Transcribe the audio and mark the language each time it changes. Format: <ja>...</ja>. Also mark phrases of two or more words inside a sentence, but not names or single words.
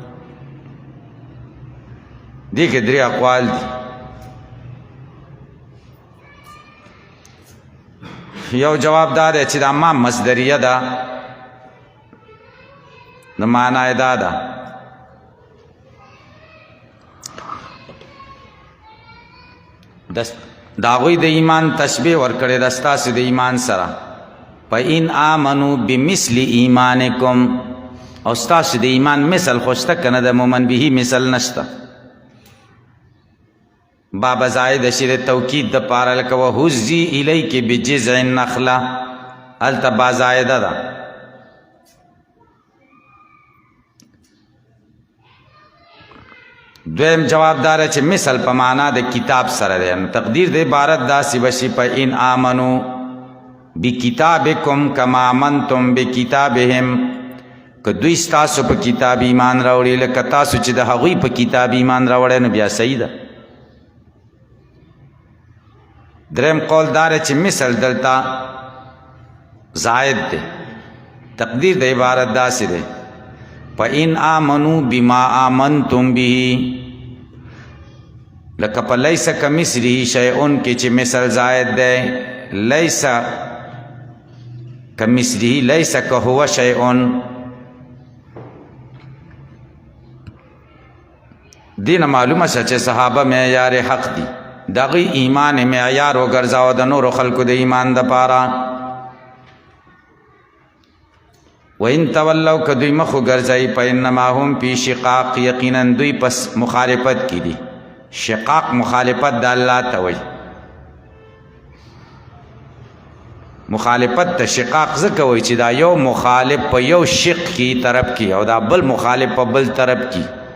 <ps>دې کې درې اقوال دي یو جواب دا دی چې دا ما مصدریه ده د معنا یې دا ده د هغوی د ایمان تشبیه ورکړې ده ستاسو د ایمان سره</ps> <ar>فإن آمنوا بمثل ایمانکم</ar> <ps>او ستاسو د ایمان مثل خو شته که نه د مومن بهي مثل نشته باب زائد شي د توکید دپاره لکه</ps> <ar>وهزي الیک بجذع النخله</ar> <ps>هلته با زائده ده دویم جواب داره چې مثل په معنا د کتاب سره دی تقدیر د عبارت داسې بشي</ps> <ar>فإن آمنوا بکتابکم کما آمنتم بکتابهم</ar> <ps>که دوی ستاسو په کتاب ایمان راوړي لکه تاسو چې د هغوی په کتاب ایمان راوړی نو بیا صحیح ده دریم قول داره چې مثل دلته زائد دی تقدیر د عبارت داسې دی</ps> <ar>فإن آمنوا بما آمنتم به</ar> <ps>لکه په</ps> <ar>لیس کمثله شیء</ar> <ps>کې چې مثل زائد دی لیس</ps> <ar>کمثله لیس کهو شیء</ar> <ps>دینه معلومه شوه چې صحابه معیار حق دي دغه ایمان معیار وګرځاوه د نورو خلکو د ایمان دپاره</ps> <ar>وإن تولوا</ar> <ps>که دوی مخ وګرځوي</ps> <ar>فإنما هم فی شقاق</ar> <ps>یقینا دوی پس مخالفت کې دي شقاق مخالفت د الله ته وایي مخالفت ته شقاق ځکه وایي چې دا یو مخالف په یو شق کې طرف کې او دا بل مخالف په بل طرف کې</ps>